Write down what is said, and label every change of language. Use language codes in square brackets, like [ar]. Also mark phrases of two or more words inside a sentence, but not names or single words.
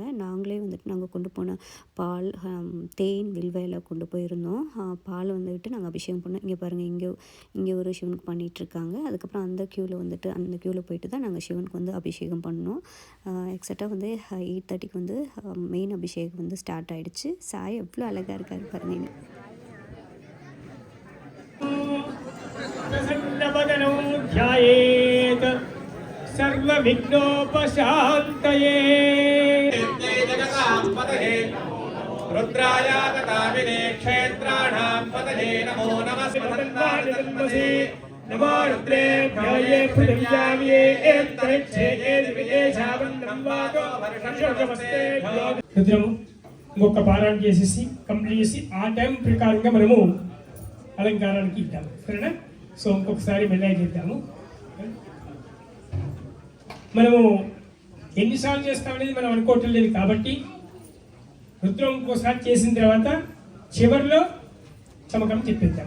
[ta] நாங்களே வந்துட்டு நாங்கள் கொண்டு போன பால், தேன், வில்வையில் கொண்டு போயிருந்தோம். பால் வந்துட்டு நாங்கள் அபிஷேகம் பண்ணோம். இங்கே பாருங்கள், இங்கே ஒரு சிவனுக்கு பண்ணிகிட்ருக்காங்க. அதுக்கப்புறம் அந்த க்யூவில் போயிட்டு தான் நாங்கள் சிவனுக்கு வந்து அபிஷேகம் பண்ணோம். எக்ஸாக்டாக வந்து 8:30 வந்து மெயின் அபிஷேகம் வந்து ஸ்டார்ட் ஆகிடுச்சு. சாய் எவ்வளோ அழகாக இருக்காரு பாருங்க. [sa] रुद्राय तथाविने क्षेत्राणां पतये नमो नमः शिवतन्वादितन्मसि नमो रुद्रेभ्यो ये पृथिव्यां ये अंतरिक्षे ये दिव्ये शावन्नं वातो वर्षशोकमस्तेभ्यो [te] రుద్రము ఇంకొక పారాయణ చేసేసి కంప్లీట్ చేసి ఆ టైం ప్రకారంగా మనము అలంకారానికి ఇద్దాము. సరేనా? సో ఇంకొకసారి మెల్లగా చేద్దాము. మనము ఎన్నిసార్లు చేస్తామనేది మనం అనుకోవటం లేదు కాబట్టి రుద్రం ఇంకోసారి చేసిన తర్వాత చివరిలో చమకం చెప్పేద్దాం.